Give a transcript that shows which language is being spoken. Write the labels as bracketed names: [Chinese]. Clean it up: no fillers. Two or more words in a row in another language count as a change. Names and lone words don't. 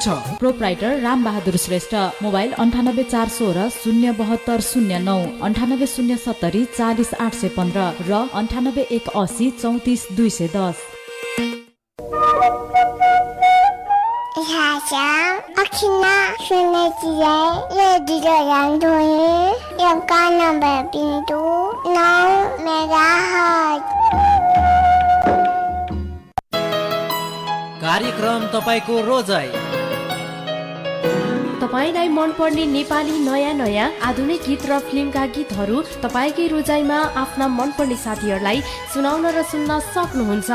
[Nepali] प्रोप्राइटर राम बहादुर श्रेष्ठ। मोबाइल 98 416 072 09 98 070 40 815 र 98 180 34 210। अखिना सुने ये दिलो रामधुनी यो गाना बिन्दु 9 मेगाहर्ज। कार्यक्रम तपाईको रोजाइ। तपाईलाई मनपर्ने नेपाली नयाँ नयाँ आधुनिक गीत र फिल्मका गीतहरू तपाईकै रोजाइमा आफ्ना मनपर्ने साथीहरूलाई सुनाउन र सुन्न सक्नुहुन्छ।